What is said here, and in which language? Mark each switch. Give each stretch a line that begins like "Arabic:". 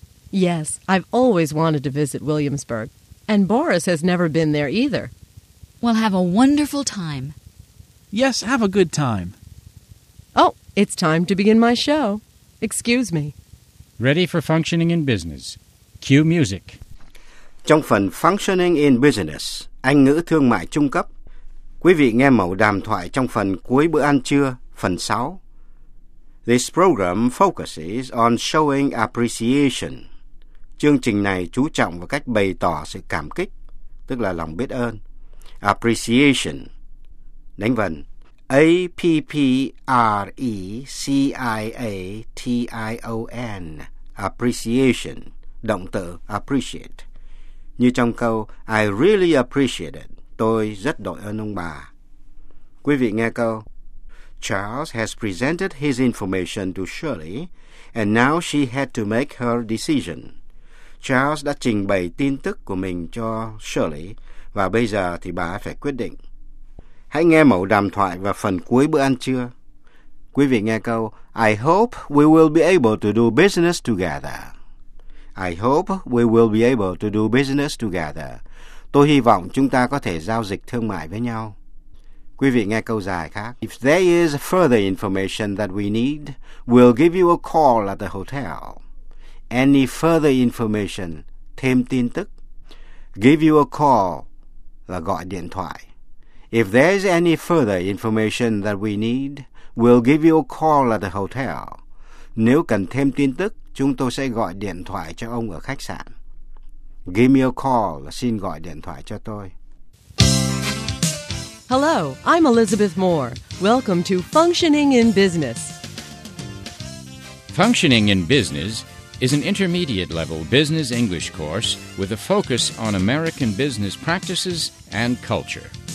English: Yes, I've always wanted to visit Williamsburg, and Boris has never been there either. We'll have a wonderful time. Yes, have a good time. Oh, it's time to begin my show. Excuse me. Ready for functioning in business. Cue music.
Vietnamese: Trong phần Functioning in Business, Anh ngữ thương mại trung cấp, quý vị nghe mẫu đàm thoại trong phần cuối bữa ăn trưa, phần 6.
English: This program focuses on showing appreciation.
Vietnamese: Chương trình này chú trọng vào cách bày tỏ sự cảm kích, tức là lòng biết ơn. Appreciation. Đánh vần. A-P-P-R-E-C-I-A-T-I-O-N. Appreciation. Động từ appreciate. Như trong câu
English: I really appreciate it.
Vietnamese: Tôi rất đội ơn ông bà. Quý vị nghe câu.
English: Charles has presented his information to Shirley, and now she had to make her decision.
Vietnamese: Charles đã trình bày tin tức của mình cho Shirley, và bây giờ thì bà phải quyết định. Hãy nghe mẫu đàm thoại và phần cuối bữa ăn trưa. Quý vị nghe câu,
English: I hope we will be able to do business together. I hope we will be able to do business together.
Vietnamese: Tôi hy vọng chúng ta có thể giao dịch thương mại với nhau. Quý vị nghe câu dài khác.
English: If there is further information that we need, we'll give you a call at the hotel. Any further information,
Vietnamese: thêm tin tức.
English: Give you a call
Vietnamese: là gọi điện thoại.
English: If there's any further information that we need, we'll give you a call at the hotel.
Vietnamese: Nếu cần thêm tin tức, chúng tôi sẽ gọi điện thoại cho ông ở khách sạn.
English: Give me a call
Vietnamese: là xin gọi điện thoại cho tôi.
English: Hello, I'm Elizabeth Moore. Welcome to Functioning in Business. Functioning in Business is an intermediate level business English course with a focus on American business practices and culture.